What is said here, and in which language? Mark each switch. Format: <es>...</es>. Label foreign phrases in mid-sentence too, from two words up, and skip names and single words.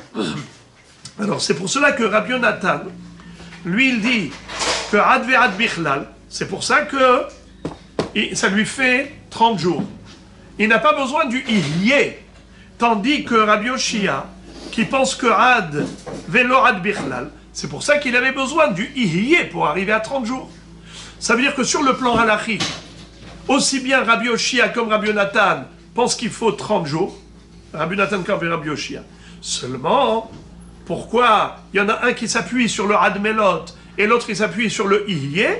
<fr>Alors c'est pour cela que Rabbi Yonatan, lui il dit que</fr> <he>עד ועד בכלל,</he> <fr>c'est pour ça que ça lui fait 30 jours. Il n'a pas besoin du ihyé, tandis que Rabbi Yoshia, qui pense que</fr> <he>עד ולא עד בכלל,</he> <fr>c'est pour ça qu'il avait besoin du ihyé pour arriver à 30 jours. Ça veut dire que sur le plan halachique, aussi bien Rabbi Yoshia comme Rabbi Yonatan pensent qu'il faut 30 jours, Rabbi Yonatan comme Rabbi Yoshia. Seulement, pourquoi il y en a un qui s'appuie sur le</fr> <he>עד מלאת</he> <fr>et l'autre qui s'appuie sur le ihyé?</fr>